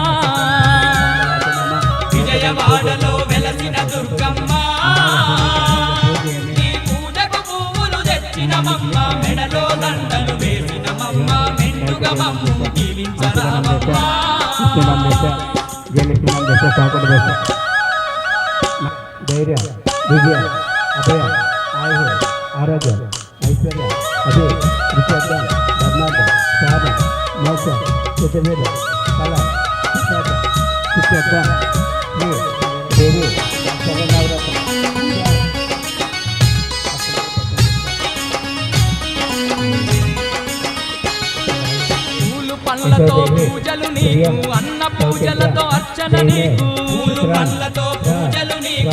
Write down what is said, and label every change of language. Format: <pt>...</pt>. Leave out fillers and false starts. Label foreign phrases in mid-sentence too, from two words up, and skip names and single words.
<te>విజయవాడలో వెలసిన దుర్గమ్మ నీ పూజకు పువ్వులు తెచ్చినమమ్మ మెడలో దండలు వేసినమమ్మ మెండుగమమ్ము దీవించరామమ్మ</te> <sa>धैर्य विजय अभय आयु आरोग्य ऐश्वर्य अभि विषद धर्मार्थ साध मोक्ष चतुर्वेद कला शिक्षक देवी</sa> <te>పండ్లతో పూజలు నీకు అన్న పూజలతో అర్చన నీకు పూలు పండ్లతో పూజలు నీకు</te>